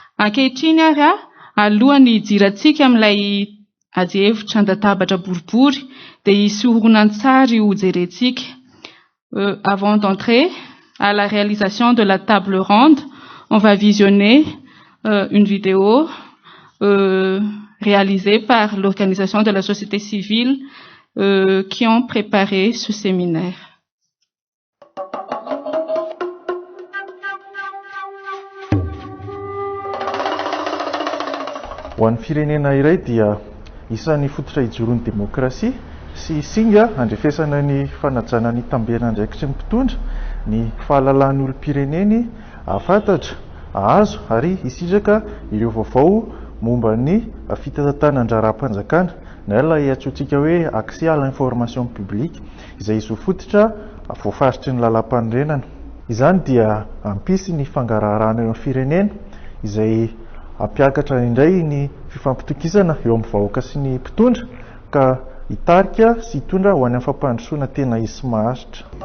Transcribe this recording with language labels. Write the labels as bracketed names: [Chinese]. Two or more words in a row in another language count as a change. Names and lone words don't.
[Malagasy] Ankehitriny ary alohan'ny hidirantsika amin'ilay adievitra an-databatra boribory dia hisy horonan-tsary ho jerentsika. [French] Avant d'entrer à la réalisation de la table ronde, on va visionner une vidéo réalisée par l'organisation de la société civile qui ont préparé ce séminaire. [Malagasy] Ho an'ny firenena iray dia isan'ny fototra hijoron'ny demokrasia sy singa andrefesana ny fanajana ny tamberana andraikitry ny mpitondra ny fahalalany olom-pireneny afantatra ahazo ary hisitraka ireo vaovao momba ny fitantatana andraram-panjakana na ilay antsointsika hoe [French] accès à l'information publique [Malagasy] izay izo fototra voafaritry ny lalam-panorenana. Izany dia ampisy ny fangaraharaina eo amin'ny firenena izay ampiakatra indray ny fifampitokisana eo amin'ny vahoaka sy ny mpitondra ka hitarika sy hitondra ho any amin'ny fampandrosoana tena izy sy maharitra.